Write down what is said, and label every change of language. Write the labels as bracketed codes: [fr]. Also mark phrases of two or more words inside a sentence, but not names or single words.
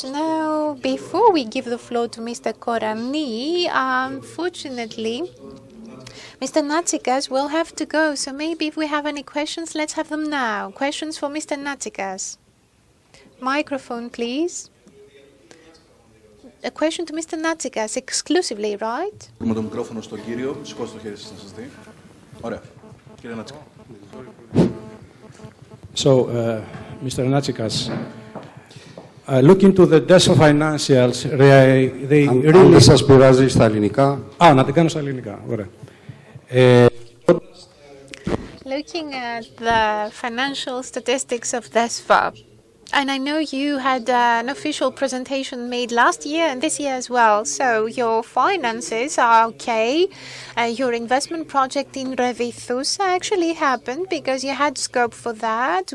[en] Now, before we give the floor to Mr. Korani, unfortunately, Mr. Natsikas will have to go, so maybe if we have any questions, let's have them now. Questions for Mr. Natsikas. Microphone, please. A question to Mr. Natsikas exclusively, right? [el] Με το μικρόφωνο στον κύριο, σηκώστε το χέρι σας να σας δει. Ωραία. Κύριε Νάτσικα. [en] So, Mr. Natsikas, look into the DESO financials. They really... [el] Αν δεν σας πειράζει στα ελληνικά. Να την κάνω στα ελληνικά. Ωραία. [en] Looking at the financial statistics of DESFA, and I know you had an official presentation made last year and this year as well. So your finances are okay. Your investment project in Revithousa actually happened because you had scope for that.